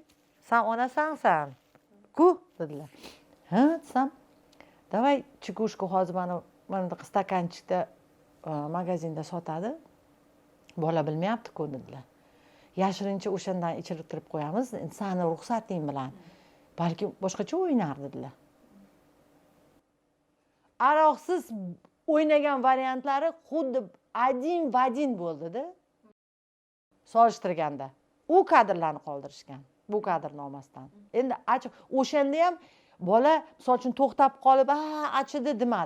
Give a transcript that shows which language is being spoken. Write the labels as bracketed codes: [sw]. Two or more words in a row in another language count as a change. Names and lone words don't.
[uz] Sen onasansan. Ku dedilar. Ha, desam, [ru] давай чекушку [uz] hozir mana stakanchikda magazinda sotadi. Bola bilmayapti-ku dedilar. Yashirincha o'shandan ichirtirib qo'yamiz. Sani ruxsating bilan. Balki boshqacha o'ynar dedilar. Aroqsiz o'ynagan variantlari xuddi [ru] один в один [uz] bo'ldi-da. Solishtirganda. U kadrlarni qoldirishgan. Bu kadrni olmasdan. Endi o'shanda ham bola misol uchun to'xtab qolib, achidi demadi.